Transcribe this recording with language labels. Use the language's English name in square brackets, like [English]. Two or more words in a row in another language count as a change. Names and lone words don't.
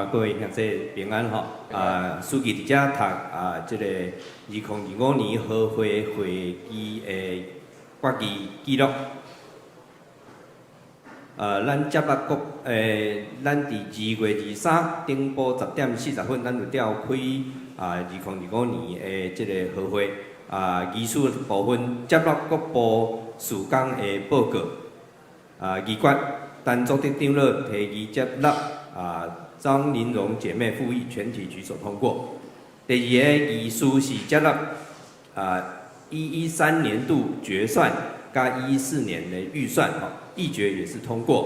[Min Nan Chinese] 各位兄弟平安吼。书记伫遮读即个2025年和会会议的决议记录。咱接纳咱伫2月23顶晡10点40分，咱就召开2025年的即个和会。议事部分接纳各部事工的报告。议决单组的长老提议接纳张玲蓉姐妹复议，全体举手通过。第二个议事是接纳113年度决算加114年的预算，议决也是通过。